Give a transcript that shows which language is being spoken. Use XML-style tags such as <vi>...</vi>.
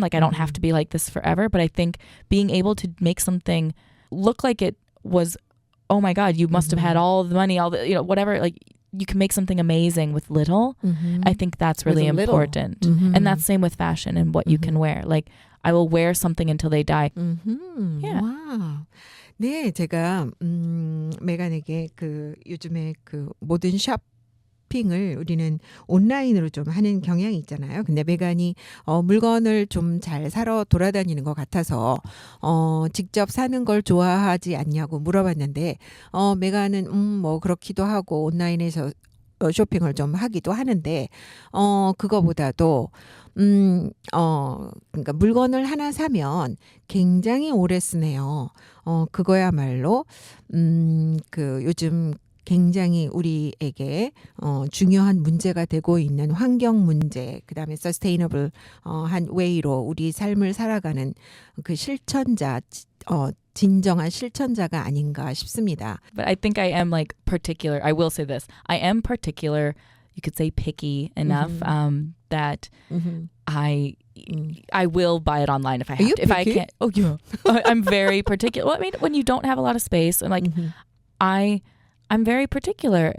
<en>Like I don't have to be like this forever, but I think being able to make something look like it was, oh my God, you must have had all the money, all the, whatever, like you can make something amazing with little. I think that's really important. And that's same with fashion and what you can wear. Like I will wear something until they die. Yeah. Wow.</en> <ko>네, 제가 메간에게 요즘에 모든 쇼핑을 우리는 온라인으로 좀 하는 경향이 있잖아요. 근데 메간이 물건을 좀 잘 사러 돌아다니는 것 같아서 직접 사는 걸 좋아하지 않냐고 물어봤는데 메간은 뭐 그렇기도 하고 온라인에서 쇼핑을 좀 하기도 하는데 그거보다도 그러니까 물건을 하나 사면 굉장히 오래 쓰네요. 그거야말로 요즘 굉장히 우리에게 중요한 문제가 되고 있는 환경 문제, 그다음에 sustainable 한 웨이로 우리 삶을 살아가는 그 실천자, 진정한 실천자가 아닌가 싶습니다.</ko> <en>But I think I am like particular. I will say this. I am particular. You could say picky enough that I will buy it online if I have to. If I can't. Oh yeah. I'm very particular. Well, I mean, when you don't have a lot of space, and like I'm very particular.</en>